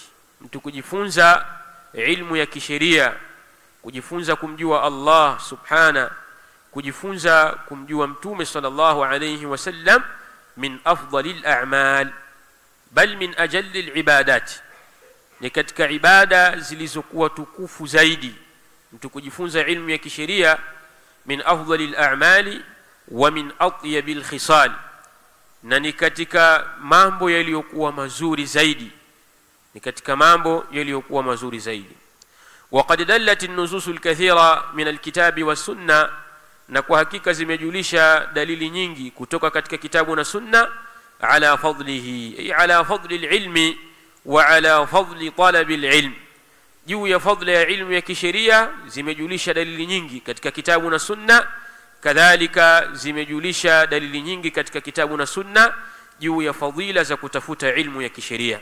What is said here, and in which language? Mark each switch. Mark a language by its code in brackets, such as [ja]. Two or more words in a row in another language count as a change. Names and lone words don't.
[sw] Mtu kujifunza ilmu ya kisheria, kujifunza kumjua Allah subhana, kujifunza kumjua mtume [ar] صلى الله عليه وسلم, من أفضل الأعمال، بل من أجل العبادات, [sw] ni katika ibada zilizokuwa tukufu zaidi. Mtu kujifunza ilmu ya kisheria, [ar] من أفضل الأعمال ومن أطيب الخصال, [sw] na ni katika mambo yaliyokuwa mazuri zaidi, ni katika mambo yaliyokuwa mazuri zaidi. [ar] وقد دلت النصوص الكثيرة من الكتاب والسنة, [sw] na kwa hakika zimejulisha dalili nyingi kutoka katika kitabu na sunna, [ar] على فضله، أي على فضل العلم وعلى فضل طلب العلم, [sw] juu ya fadla ya ilmu ya kisheria zimejulisha dalili nyingi katika kitabu na sunna, kadhalika zimejulisha dalili nyingi katika kitabu na sunna juu ya fadhila za kutafuta ilmu ya kisheria.